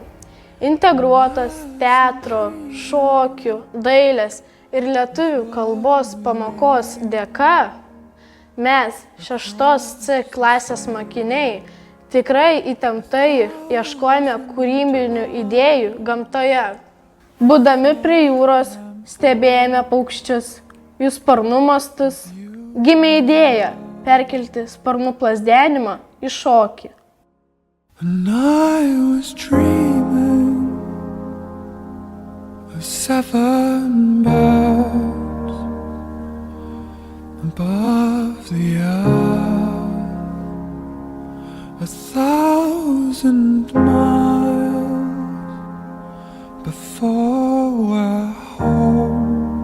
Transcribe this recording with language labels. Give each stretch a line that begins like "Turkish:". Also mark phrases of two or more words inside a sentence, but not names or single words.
Lithuanian: Integruotas teatro, šokių, dailės ir lietuvių kalbos pamokos dėka mes 6C klasės mokiniai tikrai įtemptai ieškojame kūrybinių idėjų gamtoje. Būdami prie jūros, stebėjome paukščius, jų sparnų mastus, gimė idėja perkelti sparnų plazdenimą į šokį.
English: And I was dreaming of 7 birds above the earth, 1,000 miles before we're home.